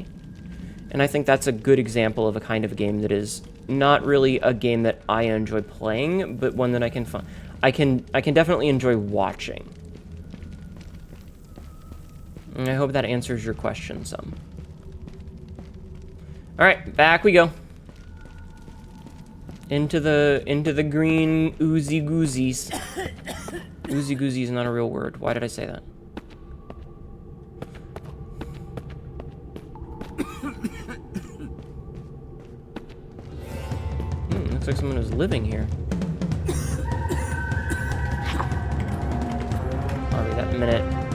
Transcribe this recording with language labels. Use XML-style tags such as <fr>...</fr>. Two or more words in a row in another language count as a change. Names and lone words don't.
<en>And I think that's a good example of a kind of game that is not really a game that I enjoy playing, but one that I can definitely enjoy watching. And I hope that answers your question some. All right, back we go. Into the green oozy goozies. Oozy goozy is not a real word. Why did I say that? Looks like someone is living here. I'll read that in a minute.</en>